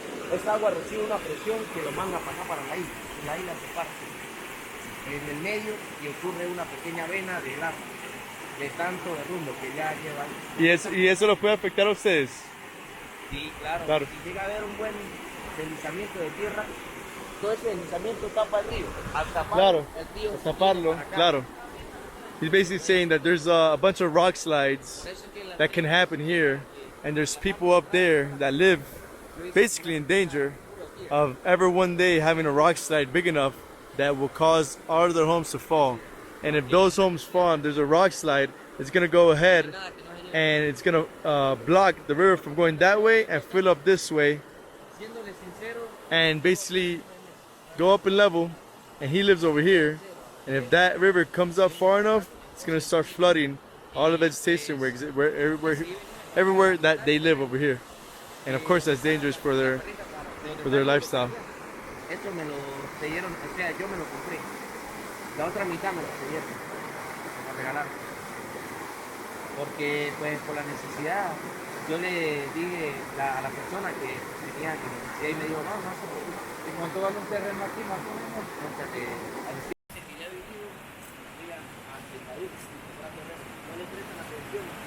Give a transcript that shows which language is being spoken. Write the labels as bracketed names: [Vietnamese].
[Spanish] Esa agua recibe una presión que lo manda para acá, para la isla se parte en el medio y ocurre una pequeña vena de agua, de tanto derrumbe que ya lleva. ¿Y eso lo puede afectar a ustedes? Sí, claro. Si llega a haber un buen deslizamiento de tierra, todo ese deslizamiento tapa el río. Al taparlo, el río se Taparlo, para acá. claro. [English] He's basically saying that there's a bunch of rock slides that can happen here, and there's people up there that live basically in danger of ever one day having a rock slide big enough that will cause all of their homes to fall. And if those homes fall and there's a rock slide, it's gonna go ahead and it's gonna block the river from going that way and fill up this way and basically go up in level. And he lives over here, and if that river comes up far enough, it's gonna start flooding all the vegetation where everywhere that they live over here. And of course that's dangerous for their lifestyle. [Spanish] Eso me lo cedieron, o sea, yo me lo compré. La otra mitad me lo cedieron, me lo regalaron. Porque, pues, por la necesidad, yo le dije a la persona que tenía que necesidad y me dijo, no se preocupe. En cuanto vale un terreno aquí, más o menos, porque al que ya he vivido, digan, no le prestan atención.